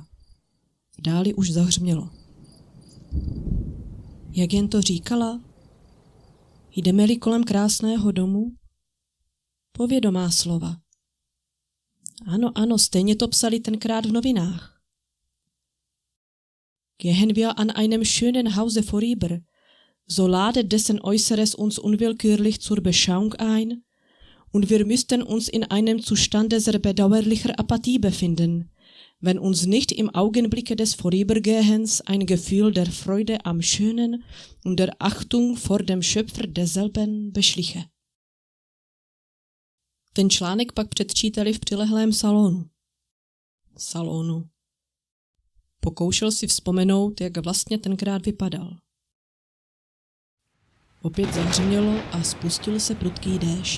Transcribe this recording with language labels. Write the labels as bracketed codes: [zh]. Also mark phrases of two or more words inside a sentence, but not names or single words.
[cs] V dáli už zahřmělo. Jak jen to říkala? Jdeme-li kolem krásného domu? Povědomá slova. Ano, stejně to psali tenkrát v novinách. [de] Gehen wir an einem schönen Hause vorüber, so ladet dessen Äußeres uns unwillkürlich zur Beschauung ein, und wir müssten uns in einem Zustande sehr bedauerlicher Apathie befinden, wenn uns nicht im Augenblicke des Vorübergehens ein Gefühl der Freude am Schönen und der Achtung vor dem Schöpfer desselben beschliche. [cs] Ten článek pak předčítali v přilehlém salonu. Pokoušel si vzpomenout, jak vlastně tenkrát vypadal. Opět zahřmělo a spustil se prudký déšť.